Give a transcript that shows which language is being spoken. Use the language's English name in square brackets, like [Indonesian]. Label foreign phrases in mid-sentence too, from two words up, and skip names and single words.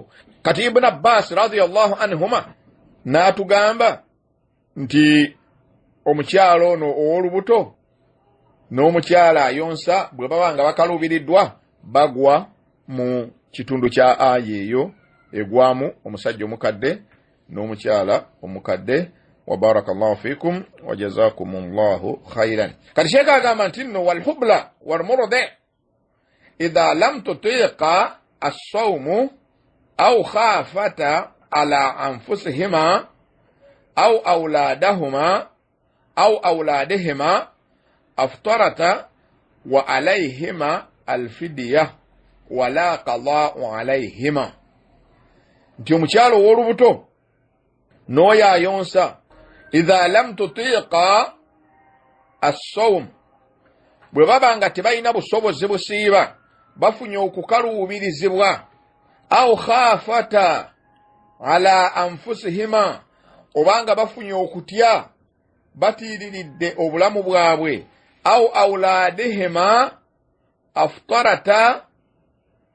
[Ganda] Kati Ibn Abbas [Arabic] رضي الله عنهما [Ganda] n'atugamba nti omukyalo ono ow'olubuto n'omukyala ayonsa bwe baba nga bakalubiriddwa bagwa mu kitundu kya aya eyo egwamu omusajja omukadde n'omukyala omukadde. [Arabic] وبارك الله فيكم وجزاكم الله خيرا. [Ganda] Kati Sheikh agamba nti nno [Arabic] والحبلى والمرضع إذا لم تطيقا الصوم أو خافتا على أنفسهما أو أولادهما أو أولادهما أفطرتا وعليهما الفدية ولا قضاء عليهما. [Ganda] Nti omukyalo w'olubuto n'oyo ayonsa [Arabic] إذا لم تطيقا الصوم [Ganda] bwe baba nga tebalina busobozi busiiba bafunye okukaluubirizibwa [Arabic] أو خافتا على أنفسهما [Ganda] obanga bafunye okutya batiiriridde obulamu bwabwe [Arabic] أو أولادهما أفطرتا